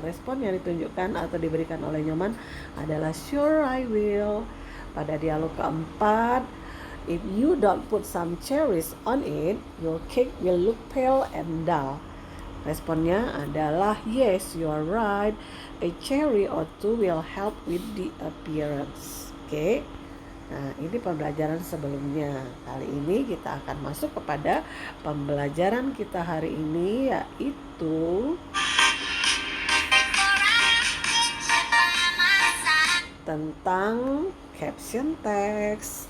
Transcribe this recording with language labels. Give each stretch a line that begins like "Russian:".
Indonesian: Respon yang ditunjukkan atau diberikan oleh Nyoman adalah
English: sure I will.
Indonesian: Pada dialog keempat,
English: if you don't put some cherries on it, your cake will look pale and dull.
Indonesian: Responnya adalah
English: yes, you are right. A cherry or two will help with the appearance.
Indonesian: Oke. Nah, ini pembelajaran sebelumnya. Kali ini kita akan masuk kepada pembelajaran kita hari ini, yaitu tentang caption text.